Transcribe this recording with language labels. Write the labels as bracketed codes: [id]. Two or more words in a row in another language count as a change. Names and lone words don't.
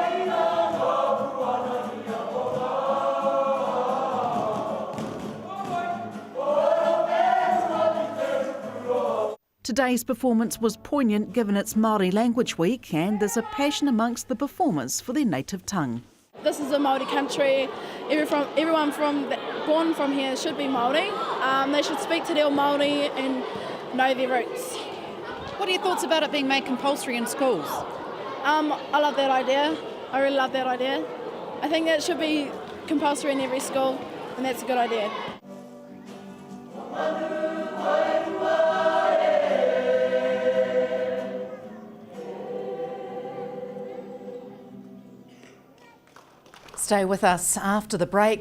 [en] Today's performance was poignant given it's Māori Language Week, and there's a passion amongst the performers for their native tongue. This is a Māori country. Everyone born from here should be Māori. They should speak [mi] te reo Māori [en] and know their roots. What are your thoughts about it being made compulsory in schools? I love that idea. I really love that idea. I think that it should be compulsory in every school, and that's a good idea. Stay with us after the break.